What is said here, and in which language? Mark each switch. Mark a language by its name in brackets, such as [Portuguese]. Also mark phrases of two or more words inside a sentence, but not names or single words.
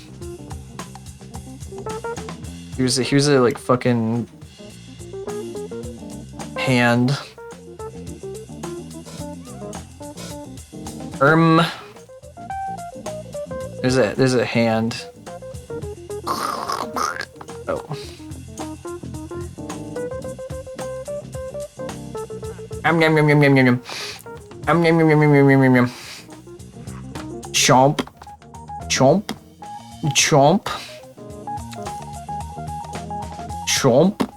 [English] Here's a like fucking hand. There's a hand. Oh. Yum yum yum yum yum yum yum. Yum yum yum yum yum yum yum yum. Chomp. Chomp. Chomp. Chomp.